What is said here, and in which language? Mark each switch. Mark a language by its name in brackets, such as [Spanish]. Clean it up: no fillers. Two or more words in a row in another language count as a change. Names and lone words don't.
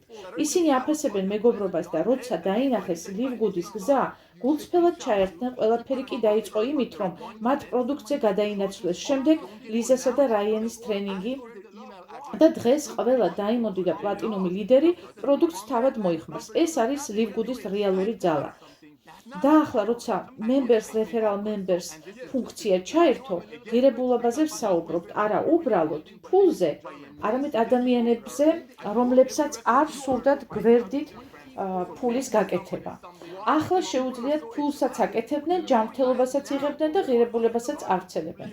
[Georgian] ისინი აფასებენ მეგობრობას და როცა დაინახეს ლივგუდის გზა, გულწრფელად ჩაერთნენ. ყველაფერი კი დაიწყო იმით, რომ მათ პროდუქტზე გადაინაცვლეს. შემდეგ ლიზასა და რაიანის ტრენინგი და დღეს ყველა დაიმონდი და პლატინუმი ლიდერი პროდუქტს თავად მოიხმარს. ეს არის ლივგუდის რეალური ძალა. და ახლა როცა [English] members referral members [Georgian] ფუნქცია ჩაერთო, ღირებულებაზე ვსაუბრობთ, არა უბრალოდ ფულზე, არამედ ადამიანებზე, რომლებსაც არ სურდათ გვერდით ფულის გაკეთება. ახლა შეუძლიათ ფულსაც აკეთებდნენ, ჯანმრთელობასაც იღებდნენ და ღირებულებასაც ავრცელებენ.